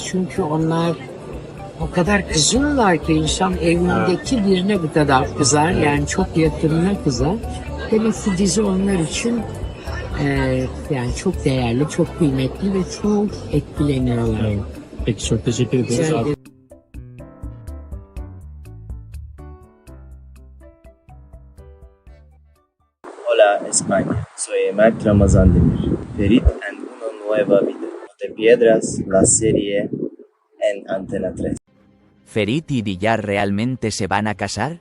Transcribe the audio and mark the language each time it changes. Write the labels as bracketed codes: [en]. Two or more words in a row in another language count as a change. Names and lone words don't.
[tr] Çünkü onlar o kadar kızıyorlar ki insan evindeki birine bu kadar kızar. Yani çok yakınına kızar. Demek ki dizi onlar için yani çok değerli, çok kıymetli ve çok etkileniyorlar. Peki çok teşekkür ederiz. [es] Hola España, soy Emak Ramazan Demir. Ferit en una nueva vida. No te pierdas la serie en Antena 3. ¿Ferit y Diyar realmente se van a casar?